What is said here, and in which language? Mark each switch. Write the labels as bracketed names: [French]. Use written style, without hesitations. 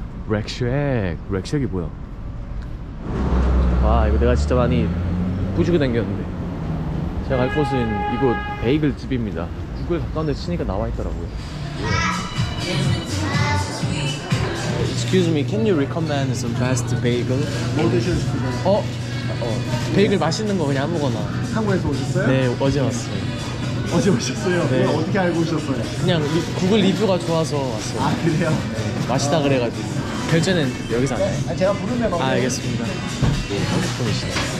[Korean] 렉쉑이 뭐야? 와, 이거 내가 진짜 많이 부시고 다녔는데. 제가 갈 곳은 이곳 베이글 집입니다. 구글 가까운 데 치니까 나와 있더라고요. [English] Excuse me, can you recommend some fast bagel? [Korean] 뭐 드셨어요? 베이글 맛있는 거 그냥 아무거나. 한국에서 오셨어요? 네, 어제 왔어요. 어제 오셨어요? 네. 그걸 어떻게 알고 오셨어요? 그냥 구글 리뷰가 좋아서 왔어요. 아, 그래요? 맛있다 그래가지고. 결제는 여기서 하나요? 아, 제가 부르면 알겠습니다. 한국 분이시네.